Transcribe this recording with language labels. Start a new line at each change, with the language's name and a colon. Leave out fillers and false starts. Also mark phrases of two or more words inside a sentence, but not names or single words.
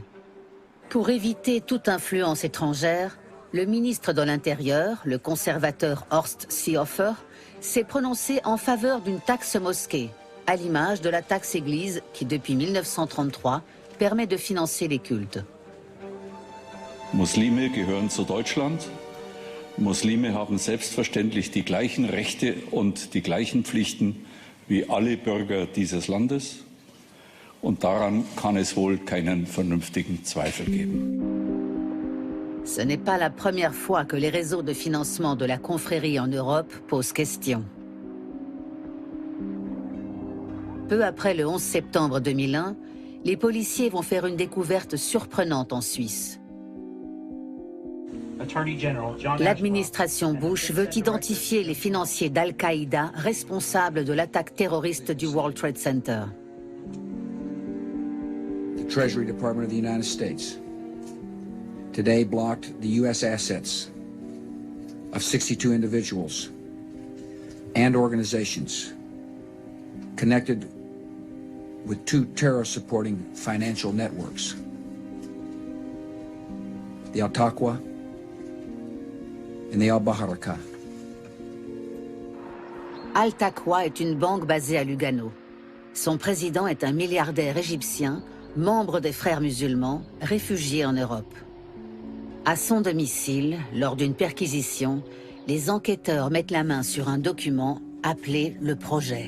French: Pour éviter toute influence étrangère, le ministre de l'Intérieur, le conservateur Horst Seehofer, s'est prononcé en faveur d'une taxe mosquée, à l'image de la taxe église qui, depuis 1933, permet de financer les cultes.
German: Muslime gehören zu Deutschland. Muslime haben selbstverständlich die gleichen Rechte und die gleichen Pflichten wie alle Bürger dieses Landes. Und daran kann es wohl keinen vernünftigen Zweifel geben.
French: Ce n'est pas la première fois que les réseaux de financement de la confrérie en Europe posent question. Peu après le 11 septembre 2001, les policiers vont faire une découverte surprenante en Suisse. L'administration Bush veut identifier les financiers d'Al-Qaïda responsables de l'attaque terroriste du World Trade Center.
English: The Treasury Department of the United States today blocked the U.S. assets of 62 individuals and organizations connected with 2 terror-supporting financial networks, the Al-Taqwa and the Al-Baharaka.
French: Al-Taqwa est une banque basée à Lugano. Son président est un milliardaire égyptien, membre des Frères musulmans, réfugié en Europe. À son domicile, lors d'une perquisition, les enquêteurs mettent la main sur un document appelé le projet.